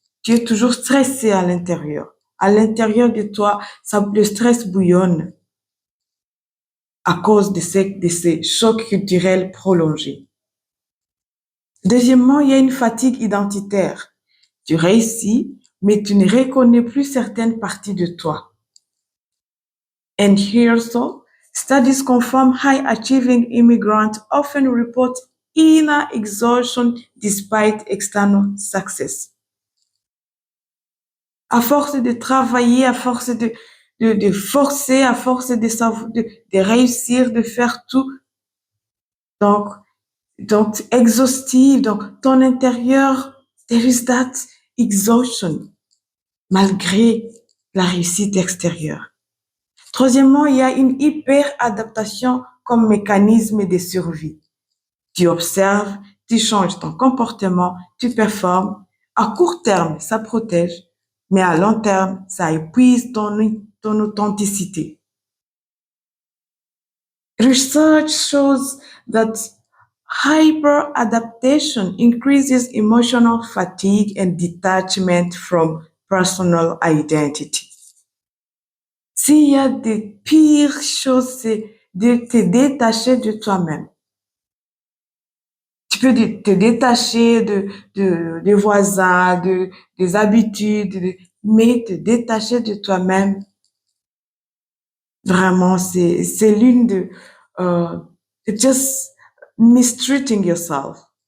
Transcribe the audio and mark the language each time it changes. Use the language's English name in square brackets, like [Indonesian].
[French] Tu es toujours stressé à l'intérieur. À l'intérieur de toi, le stress bouillonne à cause de ces chocs culturels prolongés. Deuxièmement, il y a une fatigue identitaire. Tu réussis, mais tu ne reconnais plus certaines parties de toi. [English] And here so, studies confirm high-achieving immigrants often report inner exhaustion despite external success. [French] À force de travailler, à force de forcer, à force de réussir, de faire tout, donc exhaustive, donc ton intérieur, [English] there is that exhaustion, [French] malgré la réussite extérieure. Troisièmement, il y a une hyper-adaptation comme mécanisme de survie. Tu observes, tu changes ton comportement, tu performes. À court terme, ça protège, mais à long terme, ça épuise ton authenticité. [English] Research shows that hyper-adaptation increases emotional fatigue and detachment from personal identity. [French] S'il y a des pires choses, c'est de te détacher de toi-même. Tu peux te détacher des voisins, des habitudes, mais te détacher de toi-même, vraiment, c'est l'une de, [English] just mistreating yourself.